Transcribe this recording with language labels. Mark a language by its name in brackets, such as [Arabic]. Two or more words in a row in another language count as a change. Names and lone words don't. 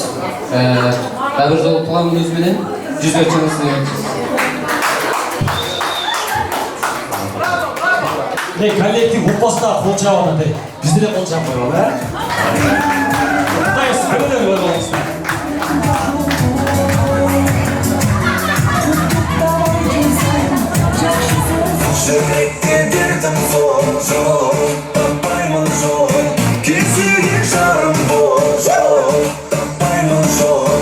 [Kyrgyz] Дагы бир жолу туулган күнүңүз менен жүзгө чыгыңыз. Коллектив упоста кол чаап атат. Бизде де кол чаап коелу, Куттайбыз, көңүлдөрү бар болуңуздар. [Kazakh] Жүрекке дертім зор, таппаймын жол, кезуге жарым бол, таппаймын жол.